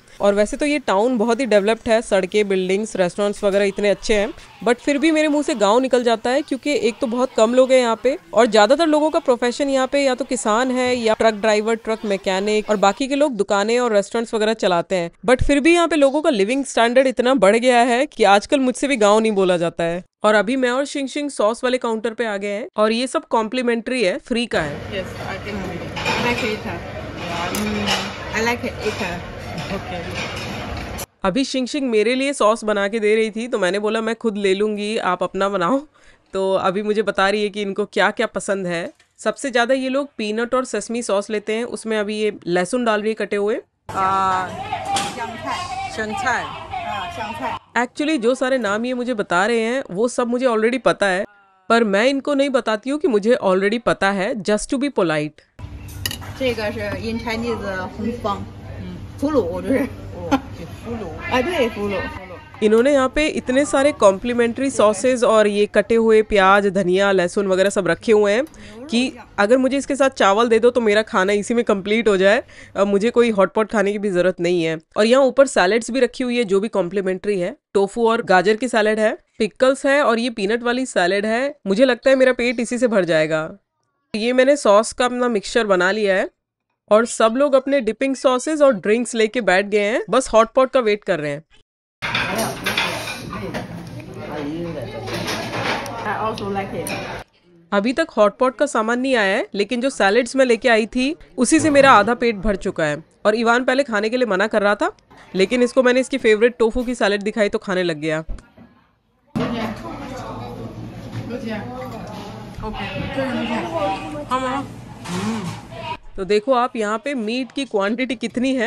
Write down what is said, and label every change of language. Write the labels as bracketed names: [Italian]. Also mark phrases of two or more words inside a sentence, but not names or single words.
[Hindi] और वैसे तो ये टाउन बहुत ही डेवलप्ड है, सड़कें, बिल्डिंग्स, रेस्टोरेंट्स वगैरह इतने अच्छे हैं, बट फिर भी मेरे मुंह से गांव निकल जाता है, क्योंकि एक तो बहुत कम लोग हैं यहाँ पे, और ज्यादातर लोगों का प्रोफेशन यहाँ पे या तो किसान है या [English] truck driver, truck mechanic, [Hindi] और बाकी के लोग दुकानें और रेस्टोरेंट्स वगैरह चलाते हैं। बट फिर भी यहाँ पे लोगों का [English] living standard [Hindi] इतना बढ़ गया है कि आजकल मुझसे भी गाँव नहीं बोला जाता है। और अभी मैं और शिंगशिंग सॉस वाले काउंटर पे आ गए हैं, और ये सब कॉम्प्लीमेंट्री है, फ्री का है। [English] Yes, I like it. I like it. Okay. [Hindi] अभी शिंगशिंग मेरे लिए सॉस बना के दे रही थी, तो मैंने बोला मैं खुद ले लूंगी, आप अपना बनाओ। तो अभी मुझे बता रही है कि इनको क्या क्या पसंद है। सबसे ज्यादा ये लोग पीनट और [English] sesame sauce [Hindi] लेते हैं, उसमें अभी ये लहसुन डाल रही है कटे हुए। एक्चुअली जो सारे नाम ये मुझे बता रहे हैं वो सब मुझे ऑलरेडी पता है, पर मैं इनको नहीं बताती हूँ कि मुझे ऑलरेडी पता है, [English] just to be polite. [Chinese] 这个是 [English] in Chinese [Chinese] 红方，腐乳就是。腐乳。啊，对，腐乳。 [Hindi] इन्होंने यहाँ पे इतने सारे [English] complimentary sauces [Hindi] और ये कटे हुए प्याज, धनिया, लहसुन वगैरह सब रखे हुए हैं कि अगर मुझे इसके साथ चावल दे दो तो मेरा खाना इसी में कंप्लीट हो जाए, मुझे कोई [English] hot pot [Hindi] खाने की भी जरूरत नहीं है। और यहाँ ऊपर सैलेड्स भी रखी हुई है जो भी कॉम्प्लीमेंट्री है। टोफू और गाजर की सैलेड है, पिकल्स है, और ये पीनट वाली सैलेड है। मुझे लगता है मेरा पेट इसी से भर जाएगा। ये मैंने सॉस का अपना मिक्सचर बना लिया है, और सब लोग अपने [English] dipping sauces [Hindi] और ड्रिंक्स लेके बैठ गए हैं, बस [English] hot pot [Hindi] का वेट कर रहे हैं। [English] I also like it. [Hindi] अभी तक हॉटपॉट का सामान नहीं आया है, लेकिन जो सैलेड्स मैं लेके आई थी उसी से मेरा आधा पेट भर चुका है। और इवान पहले खाने के लिए मना कर रहा था, लेकिन इसको मैंने इसकी [English] favorite tofu [Hindi] की सैलेड दिखाई तो खाने लग गया। तो देखो आप यहाँ पे मीट की क्वांटिटी कितनी है।